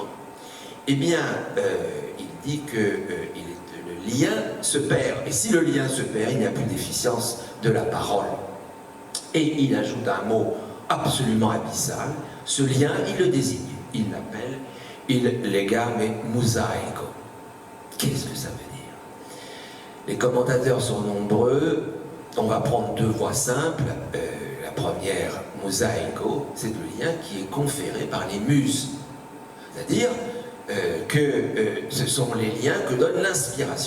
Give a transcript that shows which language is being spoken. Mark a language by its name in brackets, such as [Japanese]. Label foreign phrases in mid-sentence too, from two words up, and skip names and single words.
[French] Eh bien, il dit que le lien se perd, et si le lien se perd, il n'y a plus d'efficience de la parole. Et il ajoute un mot absolument abyssal, ce lien, il le désigne, il l'appelle [Italian] il legame mosaico. [French] Qu'est-ce que ça veut dire? Les commentateurs sont nombreux, on va prendre deux voies simples. La première, mosaico, c'est le lien qui est conféré par les muses. C'est-à-dire, ce sont les liens que donne l'inspiration.